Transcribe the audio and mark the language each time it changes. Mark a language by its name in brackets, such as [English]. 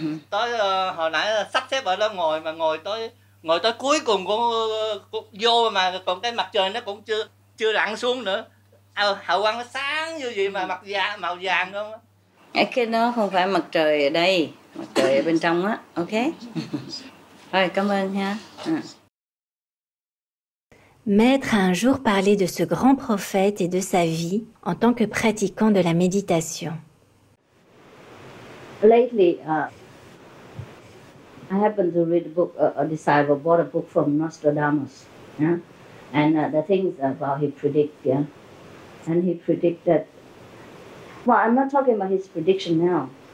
[Vietnamese] Tới hồi nãy sắp xếp ở đó ngồi tới cuối cùng cũng vô mà còn cái mặt trời nó cũng chưa lặn xuống nữa. Hào quang nó sáng như vậy mà màu vàng không? Cái đó không phải mặt trời ở đây, mặt trời ở bên trong á, ok? Rồi, cảm ơn ha. [French] Maître a un jour parlé de ce grand prophète et de sa vie en tant que pratiquant de la méditation. [English] Lately, I happened to read a book, a disciple bought a book from Nostradamus, yeah? And the things about he predict, yeah? And he predicted, well, I'm not talking about his prediction now.